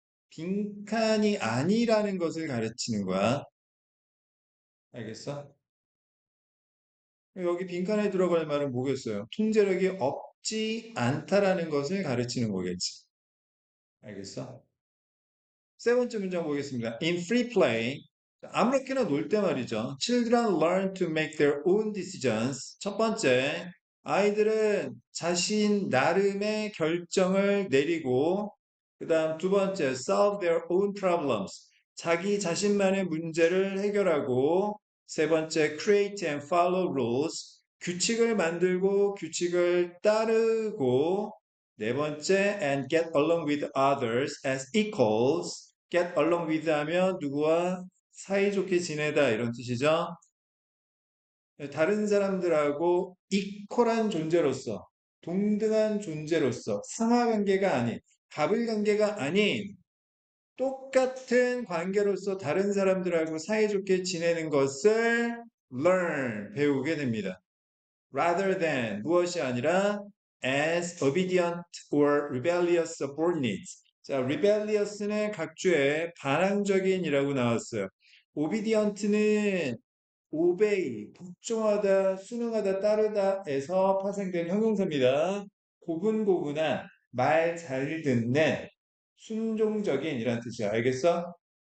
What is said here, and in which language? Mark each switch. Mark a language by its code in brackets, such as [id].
[ko] 빈칸이 아니라는 것을 가르치는 거야. 알겠어? 여기 빈칸에 들어갈 말은 뭐겠어요? 통제력이 없지 않다라는 것을 가르치는 거겠지. 알겠어? 세 번째 문장 보겠습니다. [en] In free play, [ko] 아무렇게나 놀 때 말이죠. [en] Children learn to make their own decisions. [ko] 첫 번째, 아이들은 자신 나름의 결정을 내리고, 그 다음 두 번째, [en] solve their own problems. [ko] 자기 자신만의 문제를 해결하고, 세 번째, [en] create and follow rules. [ko] 규칙을 만들고 규칙을 따르고, 네 번째, [en] and get along with others as equals. get along with [ko] 하면 누구와 사이좋게 지내다 이런 뜻이죠. 다른 사람들하고 이퀄한 존재로서, 동등한 존재로서, 상하관계가 아닌, 갑을관계가 아닌 똑같은 관계로서 다른 사람들하고 사이좋게 지내는 것을 learn, 배우게 됩니다. [en] rather than [ko] 무엇이 아니라 [en] as obedient or rebellious subordinates. [ko] 자, rebellious는 각주의 반항적인이라고 나왔어요. obedient는 obey, 복종하다, 순응하다, 따르다에서 파생된 형용사입니다. 고분고분한, 말 잘 듣는, 순종적인 이란 뜻이야. 알겠어?